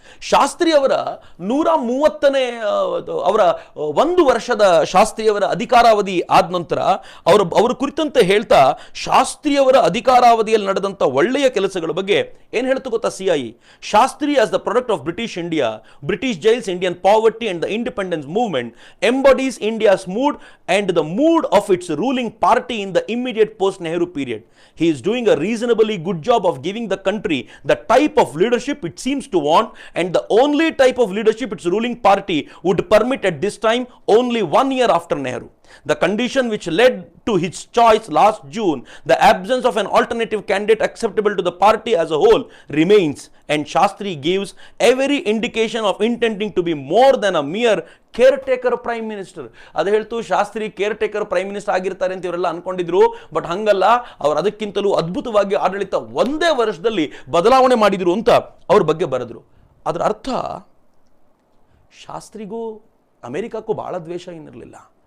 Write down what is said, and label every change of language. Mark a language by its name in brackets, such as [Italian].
[Kannada] ಶಾಸ್ತ್ರಿ ಅವರ 130ನೇ ಅವರ 1 ವರ್ಷದ ಶಾಸ್ತ್ರಿಯವರ ಅಧಿಕಾರಾವಧಿ ಆದ ನಂತರ ಅವರ ಕುರಿತಂತೆ ಹೇಳ್ತಾ ಶಾಸ್ತ್ರಿಯವರ ಅಧಿಕಾರಾವಧಿಯಲ್ಲಿ ನಡೆದಂತ ಒಳ್ಳೆಯ ಕೆಲಸಗಳ ಬಗ್ಗೆ ಏನ್ ಹೇಳ್ತು ಗೊತ್ತಾ CIA? [English] Shastri as the product of British India, British jails, Indian poverty and the independence movement embodies India's mood and the mood of its ruling party in the immediate post-Nehru period. He is doing a reasonably good job of giving the country the type of leadership it seems to want, and the only type of leadership its ruling party would permit at this time, only 1 year after Nehru. The condition which led to his choice last June, the absence of an alternative candidate acceptable to the party as a whole, remains, and Shastri gives every indication of intending to be more than a mere caretaker prime minister. [Kannada] ಅದು ಹೇಳ್ತು Shastri ಕೇರ್ಟೇಕರ್ prime minister ಆಗಿರ್ತಾರೆ ಅಂತ ಇವರೆಲ್ಲ ಅನ್ಕೊಂಡಿದ್ರು. But ಹಂಗಲ್ಲ, ಅವರು ಅದಕ್ಕಿಂತಲೂ ಅದ್ಭುತವಾಗಿ ಆಡಳಿತ ಒಂದೇ ವರ್ಷದಲ್ಲಿ ಬದಲಾವಣೆ ಮಾಡಿದ್ರು ಅಂತ ಅವ್ರ ಬಗ್ಗೆ ಬರೆದ್ರು. ಅದರ ಅರ್ಥ ಶಾಸ್ತ್ರಿಗೂ ಅಮೆರಿಕಕ್ಕೂ ಬಹಳ ದ್ವೇಷ ಏನಿರಲಿಲ್ಲ.